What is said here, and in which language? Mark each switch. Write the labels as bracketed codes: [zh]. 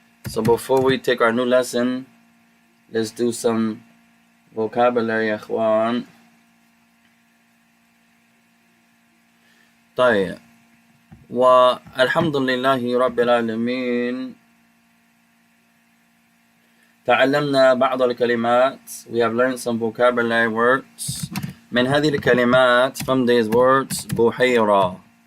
[en] So before we take our new lesson, let's do some vocabulary يا إخوان. [ar] طيب والحمد لله رب العالمين تعلمنا بعض الكلمات. [en] We have learned some vocabulary words. [ar] من هذه الكلمات, [en] from these words, [ar] بحيرة.